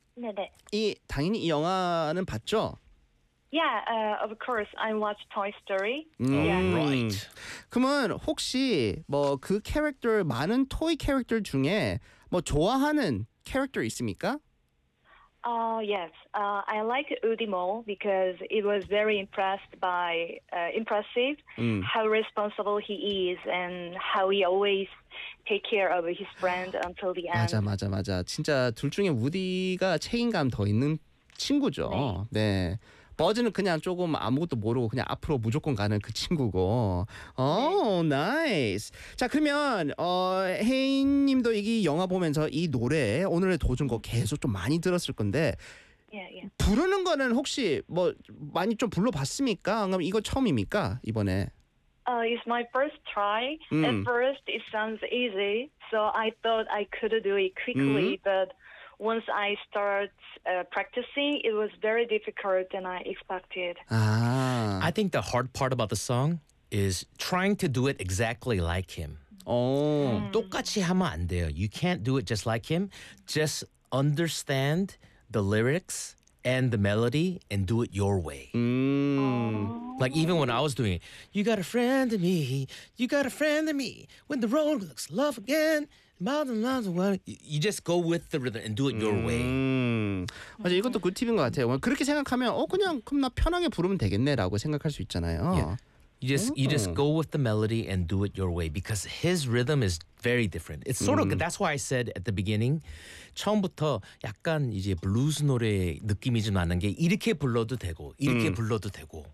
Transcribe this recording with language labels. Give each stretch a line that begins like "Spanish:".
Korean: 네네. 이 당연히 이 영화는 봤죠?
English: Yeah, of course. I watched Toy Story. Right.
Korean: 그러면 혹시 뭐 그 캐릭터 많은 토이 캐릭터 중에 뭐 좋아하는 캐릭터 있습니까?
English: Yes. I like Udimol because it was very impressive how responsible he is and how he always take care of his friend until the end.
Korean: 맞아 맞아 맞아. 진짜 둘 중에 우디가 책임감 더 있는 친구죠. 네. 네. 버즈는 그냥 조금 아무것도 모르고 그냥 앞으로 무조건 가는 그 친구고. 오, 나이스. 자, 그러면 혜인님도 이 영화 보면서 이 노래 오늘의 도중곡 계속 좀 많이 들었을 건데 부르는 거는 혹시 뭐 많이 좀 불러봤습니까? 그럼 이거 처음입니까? 이번에.
English: It's my first try. At first it sounds easy, so I thought I could do it quickly, but once I start practicing, it was very difficult than I expected. I think the hard part about the song is trying to do it exactly like him. Oh,
Korean: 똑같이 하면 안 돼요.
English: You can't do it just like him. Just understand the lyrics and the melody and do it your way. Like even when I was doing it, you got a friend in me, you got a friend in me. When the road looks love again, miles and miles away. You just go with the rhythm and do it your way.
Korean: 맞아, 이것도
English: good tip
Korean: 인 것 같아요. 그렇게 생각하면 그냥 그럼 나 편하게 부르면 되겠네라고 생각할 수 있잖아요.
English: You just go with the melody and do it your way because his rhythm is very different. It's sort of that's why I said at the beginning.
Korean: 처음부터 약간 이제 blues 노래 느낌이 좀 나는 게 이렇게 불러도 되고 이렇게 불러도 되고.